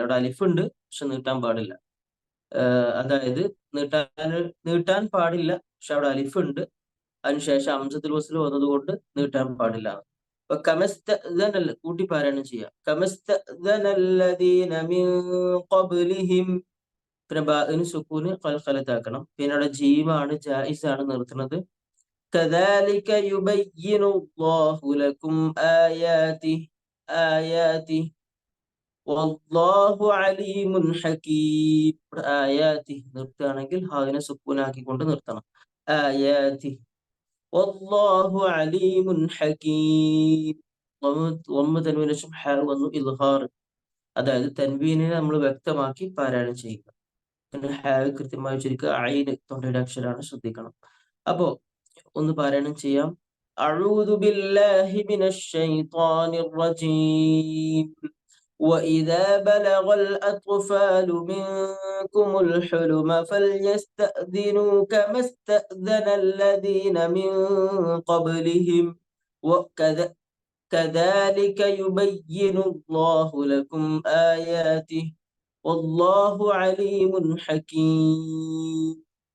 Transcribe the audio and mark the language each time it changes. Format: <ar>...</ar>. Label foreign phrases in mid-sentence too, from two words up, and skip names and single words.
<ml>അവിടെ അലിഫ് ഉണ്ട്, പക്ഷെ നീട്ടാൻ പാടില്ല. അതായത് നീട്ടാൻ പാടില്ല, പക്ഷെ അവിടെ അലിഫ് ഉണ്ട്, അതിനുശേഷം ഹംസത്തുൽ വസ്ൽ വന്നത് കൊണ്ട് നീട്ടാൻ പാടില്ല. അപ്പൊ കമസ്തഅ്ദന, കൂട്ടി പാരായണം ചെയ്യാം.</ml> <ar>كما استأذن الذين من قبلهم.</ar> <ml>പിന്നെ ബാഇന് സുക്കൂന് ഖൽഖലത്താക്കണം. പിന്നെ അവിടെ ജീമാണ്, ജായിസാണ് നിർത്തുന്നത്.</ml> <ar>كذلك يبين الله لكم آياته والله عليم حكيم.</ar> <ml>ആയാതി നിർത്തുകയാണെങ്കിൽ ഹാദിനെ സുക്കൂനാക്കിക്കൊണ്ട് നിർത്തണം.</ml> <ar>آياته والله عليم حكيم.</ar> <ml>തൻവീന് ശേഷം ഹ വന്നു, ഇൽഹാർ, അതായത് തൻവീനെ നമ്മൾ വ്യക്തമാക്കി പാരായണം ചെയ്യുക. പിന്നെ ഹ കൃത്യമായി ഉച്ചരിക്കുക. ഐന് തൊണ്ടയുടെ അക്ഷരാണ്, ശ്രദ്ധിക്കണം. അപ്പോ ഒന്ന് പാരായണം ചെയ്യാം.</ml> <ar>أعوذ بالله من الشيطان الرجيم. وإذا بلغ الأطفال منكم الحلم فليستأذنوا كما استأذن الذين من قبلهم كذلك يبين الله لكم آياته والله عليم حكيم.</ar>